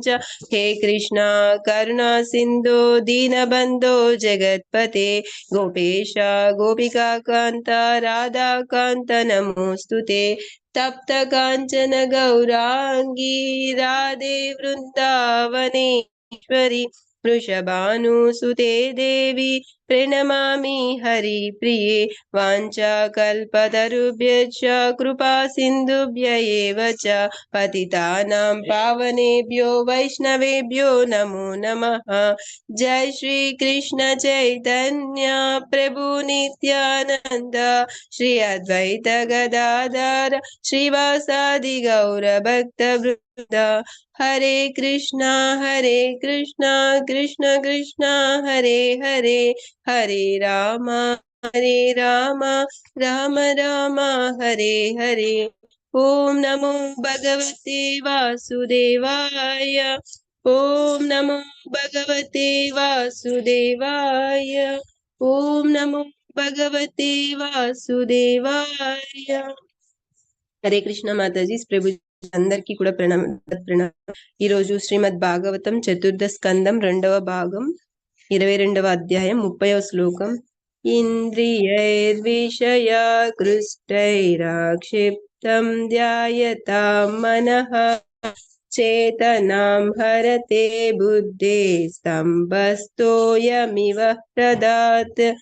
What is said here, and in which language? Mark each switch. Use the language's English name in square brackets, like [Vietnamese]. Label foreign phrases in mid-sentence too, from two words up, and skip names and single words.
[Sanskrit] हे कृष्ण करुणा सिन्धो दीनबन्धो जगत्पते गोपेश गोपिका कान्त राधाकान्त नमोस्तुते. तप्त काञ्चन गौराङ्गी राधे वृन्दावनेश्वरि वृषभानुसुते देवि प्रणमामि हरि प्रिये. वाञ्छाकल्पतरुभ्यश्च कृपा सिन्धुभ्य एव च पतितानां पावनेभ्यो वैष्णवेभ्यो नमो नमः. जय श्री कृष्ण चैतन्य प्रभु नित्यानन्द श्री अद्वैत गदाधर श्रीवासादि गौर भक्त वृन्द. हरे कृष्ण कृष्ण कृष्ण हरे हरे हरे राम राम राम हरे हरे. ओं नमो भगवते वासुदेवाय. ओं नमो भगवते वासुदेवाय. ओं नमो भगवते वासुदेवाय. [Telugu] హరే కృష్ణ మాతాజీ ప్రభు అందరికీ కూడా ప్రణామం. ఈ రోజు శ్రీమద్ భాగవతం చతుర్థ స్కందం 2వ భాగం 22వ అధ్యాయం 30వ శ్లోకం. [Sanskrit] इन्द्रियैर्विषयाकृष्टैराक्षिप्तं ध्यायतां मनः चेतनां हरते बुद्धे स्तम्भस्तोयमिव ह्रदात्.